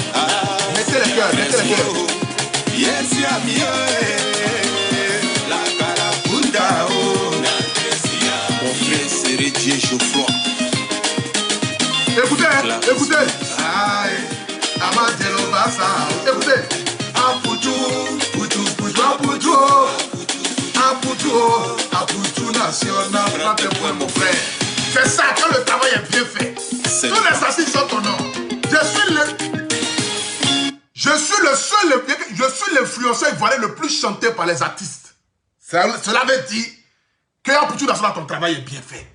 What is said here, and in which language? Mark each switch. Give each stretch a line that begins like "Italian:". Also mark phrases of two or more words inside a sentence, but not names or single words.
French: Mettez les cœurs. Mettez les cœurs. Mon frère Sérédier Geoffroy. Écoutez, écoutez. Aïe. Amandelo Bassa. Écoutez. Aputu, putu, putu, aputu, aputu, aputu national. Prends tes points, mon frère. C'est ça, quand le travail est bien fait. Tous les artistes sont ton nom. Je suis l'influenceur ivoirien le plus chanté par les artistes. Cela veut dire que Aputu national, ton travail est bien fait.